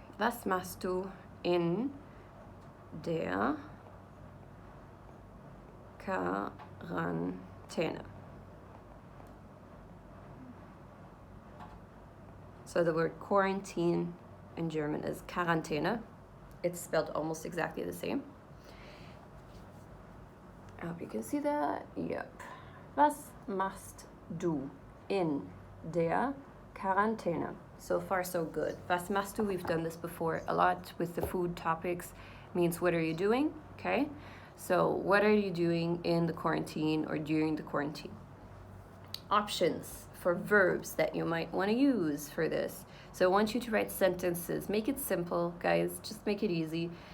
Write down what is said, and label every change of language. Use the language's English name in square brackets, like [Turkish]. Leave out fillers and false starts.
[German] Was machst du in der Quarantäne? [English] So the word quarantine in German is Quarantäne. It's spelled almost exactly the same. I hope you can see that. Yep. [German] Was machst du in der Quarantäne? [English] So far, so good. [German] Was machst du? [English] We've done this before a lot with the food topics. Means what are you doing? Okay. So what are you doing in the quarantine or during the quarantine? Options for verbs that you might want to use for this. So I want you to write sentences. Make it simple, guys. Just make it easy.